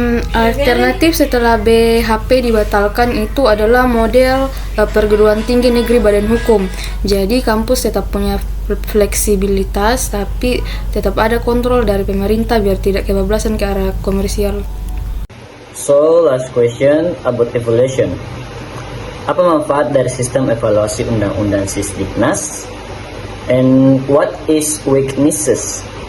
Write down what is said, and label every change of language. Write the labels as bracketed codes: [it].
[id] Alternatif setelah BHP dibatalkan itu adalah model perguruan tinggi negeri badan hukum. Jadi kampus tetap punya fleksibilitas tapi tetap ada kontrol dari pemerintah biar tidak kebablasan ke arah komersial. [en] So, last question about evaluation. [id] Apa manfaat dari sistem evaluasi Undang-Undang Sisdiknas? [en] And what is weaknesses?